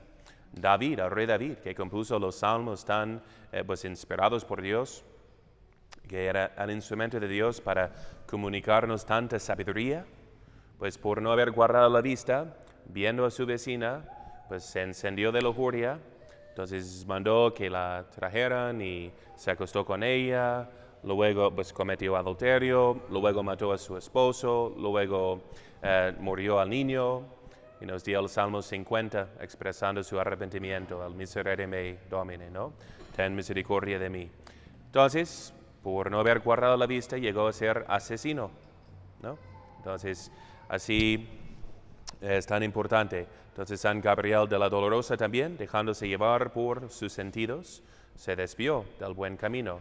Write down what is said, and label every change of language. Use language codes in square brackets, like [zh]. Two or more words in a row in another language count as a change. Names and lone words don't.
[es] David, el rey David, que compuso los salmos tan pues inspirados por Dios, que era el instrumento de Dios para comunicarnos tanta sabiduría, pues por no haber guardado la vista, viendo a su vecina, pues se encendió de lujuria, entonces mandó que la trajeran y se acostó con ella. Luego pues cometió adulterio, luego mató a su esposo, luego murió al niño, y nos dio el Salmo 50 expresando su arrepentimiento, al [la] miserere mei Domine, [es] ¿no? Ten misericordia de mí. Entonces, por no haber guardado la vista, llegó a ser asesino, ¿no? Entonces, así es tan importante. Entonces, San Gabriel de la Dolorosa también, dejándose llevar por sus sentidos, se desvió del buen camino.